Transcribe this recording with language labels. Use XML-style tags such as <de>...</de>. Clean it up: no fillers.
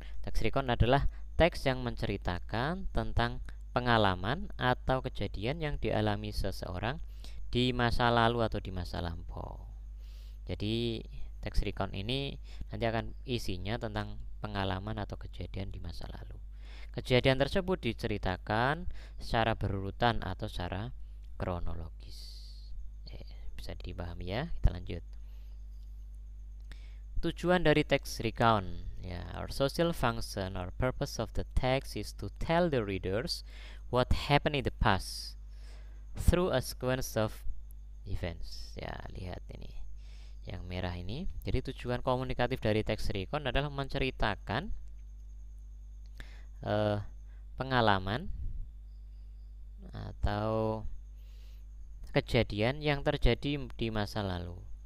<id>Text recount adalah teks yang menceritakan tentang pengalaman atau kejadian yang dialami seseorang di masa lalu atau di masa lampau. Jadi text recount ini nanti akan isinya tentang pengalaman atau kejadian di masa lalu. Kejadian tersebut diceritakan secara berurutan atau secara kronologis. Bisa dipahami ya. Kita lanjut. Tujuan dari text recount, ya,</id> <en>our social function or purpose of the text is to tell the readers what happened in the past through a sequence of events.</en> <id>Ya, lihat ini yang merah ini. Jadi tujuan komunikatif dari text recount adalah menceritakan pengalaman atau kejadian yang terjadi di masa lalu.</id>